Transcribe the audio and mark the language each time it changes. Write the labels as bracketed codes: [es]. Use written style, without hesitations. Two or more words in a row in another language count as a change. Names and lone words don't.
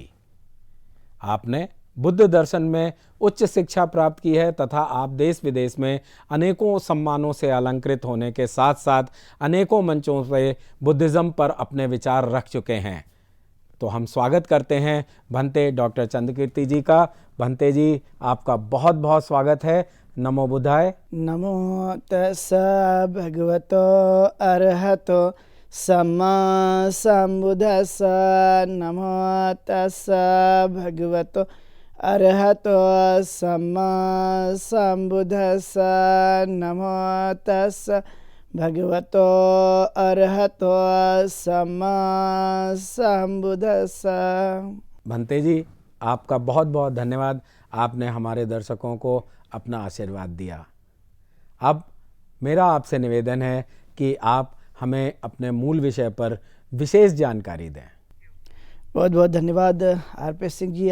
[hi] आपने बुद्ध दर्शन में उच्च शिक्षा प्राप्त की है तथा आप देश विदेश में अनेकों सम्मानों से अलंकृत होने के साथ साथ अनेकों मंचों से बुद्धिज़्म पर अपने विचार रख चुके हैं। तो हम स्वागत करते हैं भंते डॉक्टर चंद्रकीर्ति जी का। भंते जी, आपका बहुत बहुत स्वागत है। [pi] नमो बुद्धाय। नमो तस्सा भगवतो अरहतो सम्मा सम्बुद्धस्सा। नमो तस्सा भगवतो अरहतो सम्मा सम्बुद्धस्सा। नमो तस्सा भगवतो अरहतो सम्मा सम्बुद्धस्सा। [hi] भंते जी, आपका बहुत बहुत धन्यवाद। आपने हमारे दर्शकों को अपना आशीर्वाद दिया। अब मेरा आपसे निवेदन है कि आप हमें अपने मूल विषय पर विशेष जानकारी दें। बहुत बहुत धन्यवाद आरपी सिंह जी।